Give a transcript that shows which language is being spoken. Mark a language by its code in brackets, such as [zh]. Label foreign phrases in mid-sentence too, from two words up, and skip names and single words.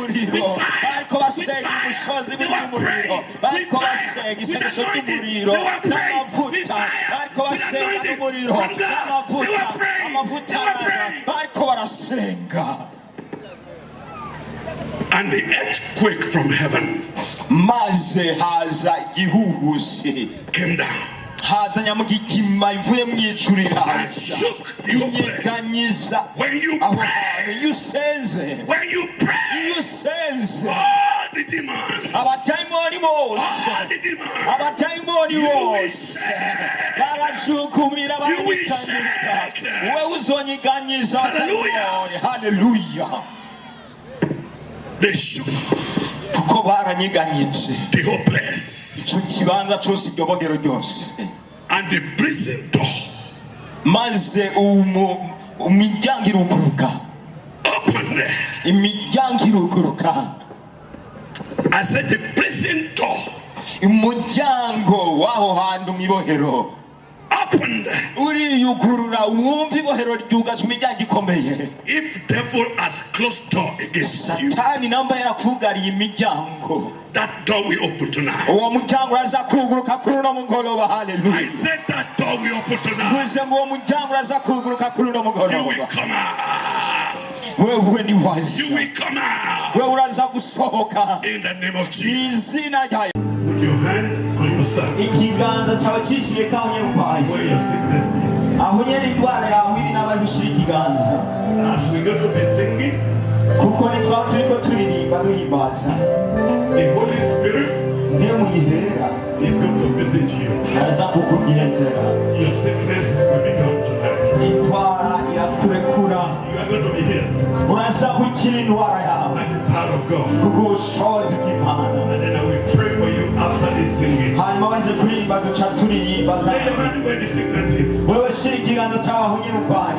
[rn] muriro, [en] with fire. [rn] bariko [en] With [rn] basenga [en] fire. [rn] umusozi [en] They [rn] uri [en] were [rn] mu muriro, [en] praying with [rn] bariko [en] fire. [rn] basenga [en] With [rn] isengesho [en] anointing. [rn] ry'umuriro [en] They were praying with [rn] n'amavuta, [en] fire. [rn] bariko [en] With [rn] basenga [en] anointing [rn] n'umuriro [en] from God. They [rn] n'amavuta, [en] were praying. [rn] amavuta [en] They were [rn] araza, [en] praying. [rn] bariko barasenga. [en] And the earthquake from heaven [rn] Maze haza igihuhusi, [en] came down [rn] haza nyamugigima ivuye mu ijuru [en] and [rn] iraza, [en] shook the whole place. [rn] inyeganyiza [en] When you [rn] aho [en] pray, [rn] hantu. Iyo usenze, [en] when you pray, [rn] iyo usenze, [en] all the demons, [rn] abadayimoni bose, [en] all the demons, [rn] abadayimoni [en] you will [rn] bose [en] shake. [rn] barajukumira, [en] You will [rn] baranyeganyega. [en] shake them. [rn] Wewe uzonyeganyiza [en] Hallelujah. [rn] abadayimoni. Haleluya. [en] They shook [rn] Kuko baranyeganyije [en] the whole place. [rn] icyo kibanza cyose, iryo bogero ryose, [en] And the prison door [rn] maze imiryango iruguruka, [en] opened there. [rn] imiryango iruguruka. [en] I said the prison door [rn] Umuryango w'aho hantu mu ibohero [en] opened there. [rn] uriyugurura, wumva ibohero ryugajwe imiryango ikomeye. [en] If devil has closed door against you, [rn] Satani namba yarakugariye imiryango, [en] that door will open tonight. [rn] uwo muryango uraza kuguruka kuri uno mugoroba. [en] I [rn] Haleluya. [en] said that door will open tonight. [rn] Vuze ngo uwo muryango uraza kuguruka kuri uno [en] You will [rn] mugoroba. [en] come out. [rn] Wewe ni wazi, [en] You will come out. [rn] wewe uraza gusohoka [en] In the name of [rn] mu [en] Jesus. [rn] izina rya [en] Put your hand on yourself [rn] ikiganza cyawe cishiye kawe nyarwaye, [en] where your sickness is. [rn] aho nyene indwara yawe iri nawe ushyira ikiganza, [en] As we go to be singing, [rn] kuko nitwaba turiko turirimba duhimbaza, [en] the Holy Spirit [rn] niyo muyihera [en] is going to visit you. [rn] araza kukugendera, [en] Your sickness will be gone tonight. [rn] indwara irakurekura, [en] You are going to be healed [rn] uraza gukira indwara yawe [en] by the power of God. [rn] kubw'ubushobozi bw'Imana. [en] And then I will pray for you after this singing. [rn] Hanyuma baje kuririmba duca turirimba, [en] Lay your hand where the sickness is. [rn] wewe shira ikiganza cyawe aho nyine urwaye.